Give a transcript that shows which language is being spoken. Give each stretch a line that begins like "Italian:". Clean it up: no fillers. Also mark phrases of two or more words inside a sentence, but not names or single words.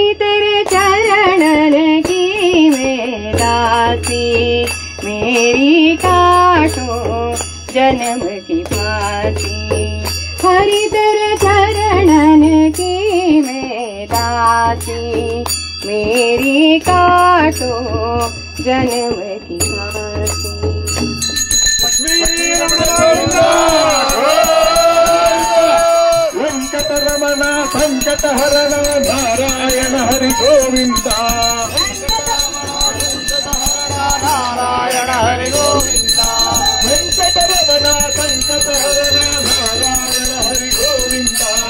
Hindi: तेरे चरणन की में दासी मेरी काटो जन्म की फांसी हरि तेरे चरणन की में दासी मेरी काटो जन्म की फांसी
Kannada: वेंकटरमण ಸಂಕಟಹರಣ ನಾರಾಯಣ ಹರಿ ಗೋವಿಂದ ನಾರಾಯಣ ಹರಿ ಗೋವಿಂದ ವೆಂಕಟರಮಣ ಸಂಕಟಹರಣ ನಾರಾಯಣ ಹರಿ ಗೋವಿಂದ